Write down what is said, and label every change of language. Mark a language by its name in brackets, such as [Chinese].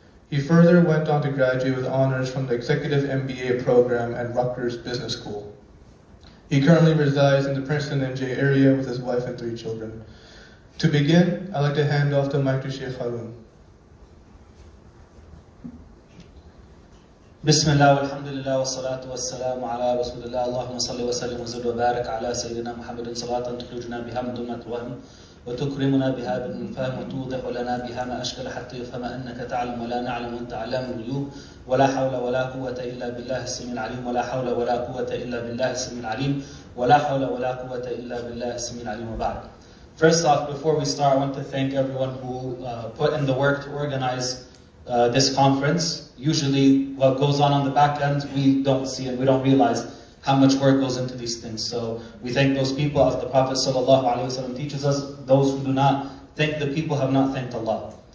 [English] He further went on to graduate with honors from the Executive MBA program at Rutgers Business School. He currently resides in the Princeton NJ area with his wife and 3 children. To begin, I'd like to hand off the mic to Shaykh Harun. [Arabic] بسم الله والحمد لله والصلاة والسلام على رسول الله اللهم صل وسلم وزد وبارك على سيدنا محمد صلاة تخرجنا بها من ظلمة الوهم وتكرمنا بها بالفهم وتوضح لنا بها ما أشكل حتى يفهم أنك تعلم ولا نعلم وأنت علام الغيوب ولا حول ولا قوة إلا بالله السميع العليم ولا حول ولا قوة إلا بالله السميع العليم ولا حول ولا قوة إلا بالله السميع العليم وبعد. [English] First off, before we start, I want to thank everyone who put in the work to organize this conference. Usually what goes on the back end, we don't see and we don't realize how much work goes into these things. So we thank those people, as the Prophet ﷺ teaches us, those who do not thank the people have not thanked Allah.